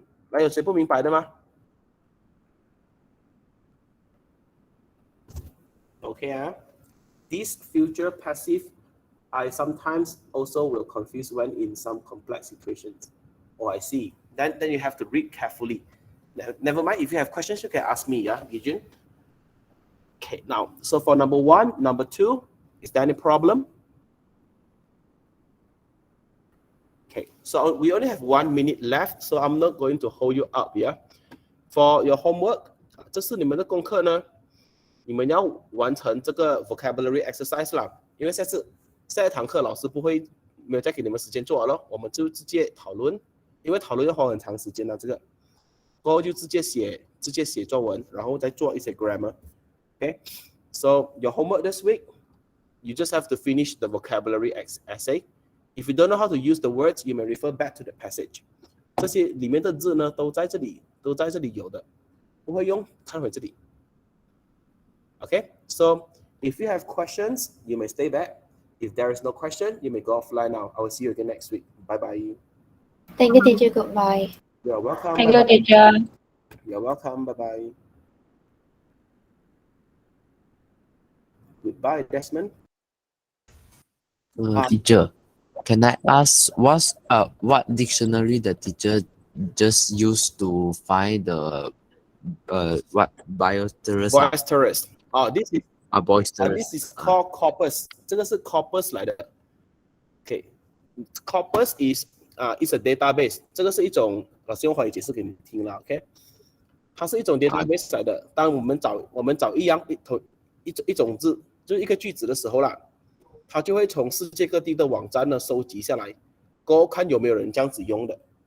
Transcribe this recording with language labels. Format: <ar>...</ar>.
<zh>那有谁不明白的吗</zh> <en>Okay, this future passive, I sometimes also will confuse when in some complex situations. Oh, I see. Then you have to read carefully. Never mind. If you have questions, you can ask me. Yeah, Yijun. Okay. Now, so for number 1, number 2, is there any problem? Okay. So we only have 1 minute left, so I'm not going to hold you up. Yeah. For your homework,</en> <zh>这是你们的功课呢，你们要完成这个 vocabulary exercise 啦。因为下一堂课老师没有再给你们时间做了，我们就直接讨论，因为讨论要花很长时间的这个，过后就直接写作文，然后再做一些 grammar。</zh> <en>Okay, so your homework this week, you just have to finish the vocabulary essay. If you don't know how to use the words, you may refer back to the passage.</en> <zh>这些里面的字呢，都在这里有的，不会用看回这里。</zh> <en>Okay, so if you have questions, you may stay back. If there is no question, you may go offline now. I will see you again next week. Bye bye. Thank you, teacher. Goodbye. You're welcome. Thank you, teacher. You're welcome. Bye bye. Goodbye, Desmond. Teacher, can I ask what dictionary the teacher just used to find the what boisterous? Boisterous. Oh, this is boisterous. this is called corpus.</en> <zh>这个是 corpus 来的。</zh> <en>Okay, corpus is a database.</en> <zh>这个是一种，老师用华语解释给你听了。OK， 它是一种 database 来的。当我们找一种字，就是一个句子的时候啦，它就会从世界各地的网站呢收集下来，过后看有没有人这样子用的。</zh>